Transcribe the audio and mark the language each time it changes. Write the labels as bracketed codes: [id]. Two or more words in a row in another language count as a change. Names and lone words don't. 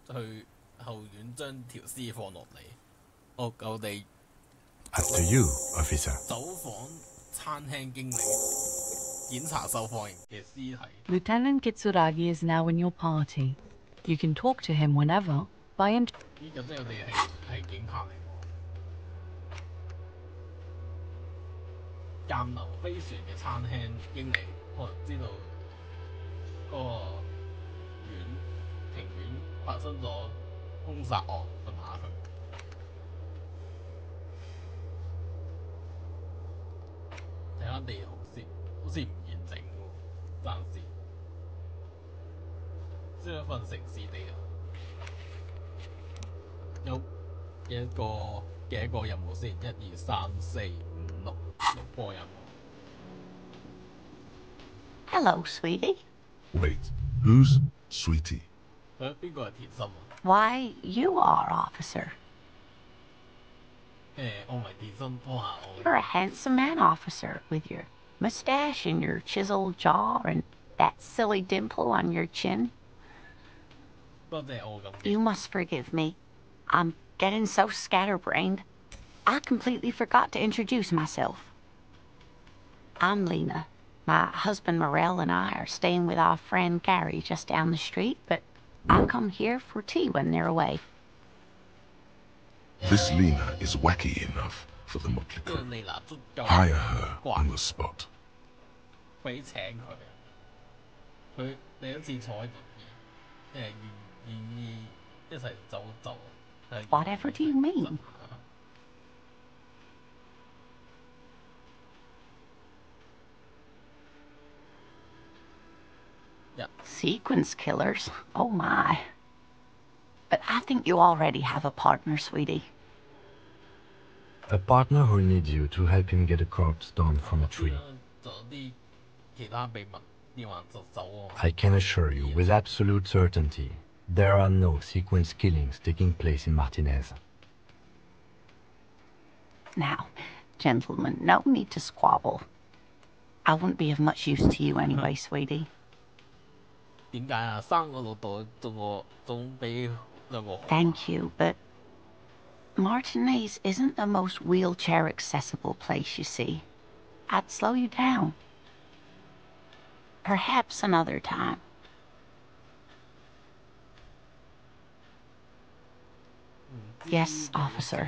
[en] After you, officer. Lieutenant Kitsuragi is now in your party. You can talk to him whenever by [yue] 艦流飛船嘅餐廳經理可能知道嗰個庭院發生咗兇殺案，問下佢。睇下地好似唔完整喎，暫時。即係一份城市地啊，有幾多個任務先？1、2、3、4、5、6個任務。 [en] Hello, sweetie. Wait, who's Sweetie? [yue] 邊個係甜心啊？ [en] Why, you are, officer. [yue] 我唔係甜心，幫下我。 [en] You're a handsome man, officer, with your mustache and your chiseled jaw and that silly dimple on your chin. [yue] 多謝我咁。 [en] You must forgive me. I'm getting so scatterbrained. I completely forgot to introduce myself. I'm Lena. My husband Morel and I are staying with our friend Gary just down the street, but I come here for tea when they're away. This Lena is wacky enough for the motley crew. Hire her on the spot. [yue] 俾請佢，佢第一次坐喺度，願意一齊走。 [en] Whatever do you mean? Yeah. Sequence killers? Oh my. But I think you already have a partner, sweetie. A partner who needs you to help him get a corpse down from a tree. I can assure you with absolute certainty, there are no sequence killings taking place in Martinez. Now, gentlemen, no need to squabble. I wouldn't be of much use to you anyway, sweetie. [yue] 點解啊？生個老豆仲比兩個好啊。 [en] Thank you, but Martinez isn't the most wheelchair accessible place, you see. I'd slow you down. Perhaps another time. Yes, officer.